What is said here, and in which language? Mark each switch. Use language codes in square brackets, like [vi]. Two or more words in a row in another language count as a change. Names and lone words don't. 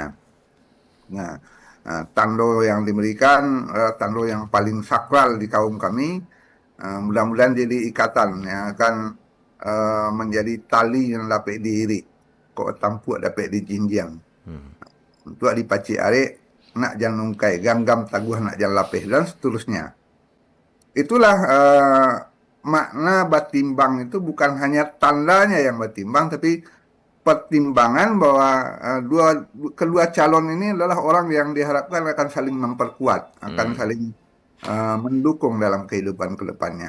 [id] Nah, tando yang diberikan, tando yang paling sakral di kaum kami, mudah-mudahan jadi ikatan yang akan menjadi tali yang dapat diirik. [min] Kok tampuk dapat dijinjang. Untuk dipaci arek, nak jangan nungkai, gam-gam taguh nak jangan lapih, [id] dan seterusnya. Itulah makna batimbang itu bukan hanya tandanya yang batimbang, tapi pertimbangan bahwa kedua calon ini adalah orang yang diharapkan akan saling memperkuat, akan hmm, saling mendukung dalam kehidupan ke depannya.